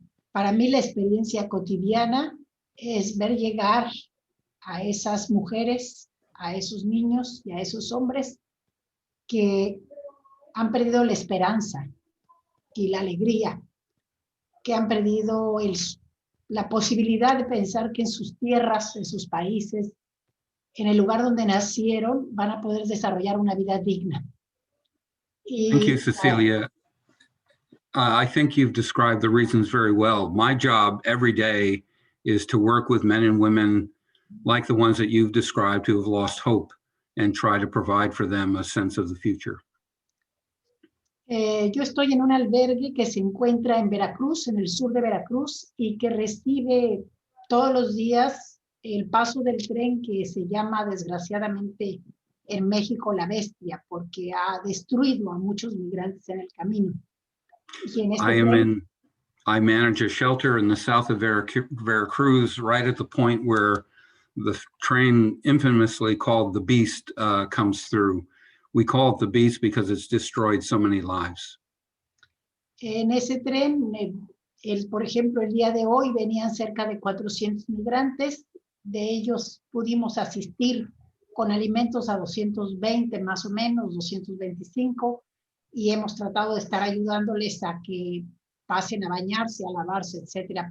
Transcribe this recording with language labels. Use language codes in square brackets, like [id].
[es] Para mí la experiencia cotidiana es ver llegar a esas mujeres, a esos niños y a esos hombres que han perdido la esperanza y la alegría, que han perdido la posibilidad de pensar que en sus tierras, en sus países, en el lugar donde nacieron, van a poder desarrollar una vida digna. [en] Thank you, Cecilia. I think you've described the reasons very well. My job every day is to work with men and women like the ones that you've described who have lost hope and try to provide for them a sense of the future. [es] Yo estoy en un albergue que se encuentra en Veracruz, en el sur de Veracruz, y que recibe todos los días el paso del tren que se llama desgraciadamente en México la bestia, porque ha destruido a muchos migrantes en el camino. Y en este [en] I manage a shelter in the south of Veracruz, right at the point where the train infamously called the Beast comes through. We call it the Beast because it's destroyed so many lives. [es] En ese tren, por ejemplo, el día de hoy venían cerca de 400 migrantes, de ellos pudimos asistir con alimentos a 220 más o menos, 225, y hemos tratado de estar ayudándoles a que pasen a bañarse, a lavarse, etcétera.